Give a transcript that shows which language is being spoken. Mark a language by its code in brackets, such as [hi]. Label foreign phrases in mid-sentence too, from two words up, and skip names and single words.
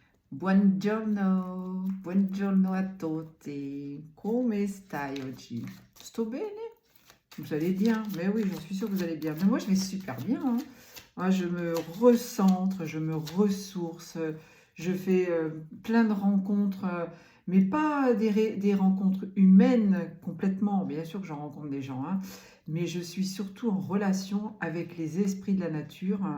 [it] Buongiorno, buongiorno a tutti. Come stai oggi? Sto bene? [fr] Vous allez bien? Mais oui, j'en suis sûre que vous allez bien. Mais moi, je vais super bien, hein. Moi, je me recentre, je me ressource, je fais plein de rencontres, mais pas des rencontres humaines complètement. Bien sûr que j'en rencontre des gens, hein, mais je suis surtout en relation avec les esprits de la nature, hein.